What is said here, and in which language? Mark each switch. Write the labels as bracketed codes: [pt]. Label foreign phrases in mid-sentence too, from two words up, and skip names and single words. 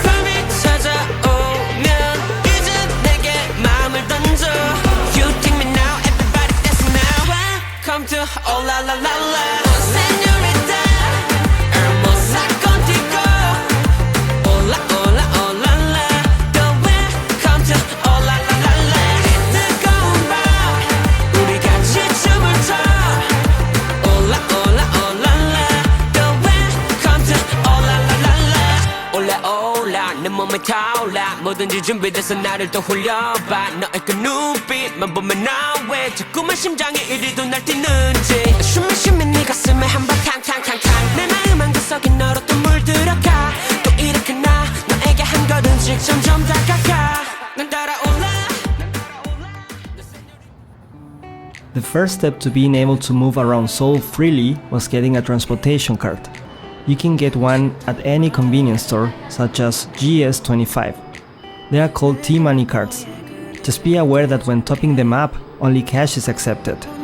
[ko] 밤이 찾아오면 이제 내게 마음을 던져. [en] You take me now, everybody dance now. Welcome to oh la la la la. [es] Señorita, hermosa contigo. Oh la oh la oh la la. [en] The welcome to oh la la la la. [ko] 뜨거운 밤, 우리 같이 춤을 춰. Oh la oh la oh la la. 내 몸에 타올라 뭐든지 준비돼서 나를 또 홀려봐 너의 그 눈빛만 보면 나 왜 자꾸만 심장이 이리도 날뛰는지 숨을 쉬며 네 가슴에 한번 탕탕탕탕 내 마음 한구석에 너로 또 물들어가 또 이렇게 나 너에게 한 걸음씩 점점 다가가 난 따라올라. [en] The first step to being able to move around Seoul freely was getting a transportation card. You can get one at any convenience store, such as GS25. They are called T-Money cards. Just be aware that when topping them up, only cash is accepted.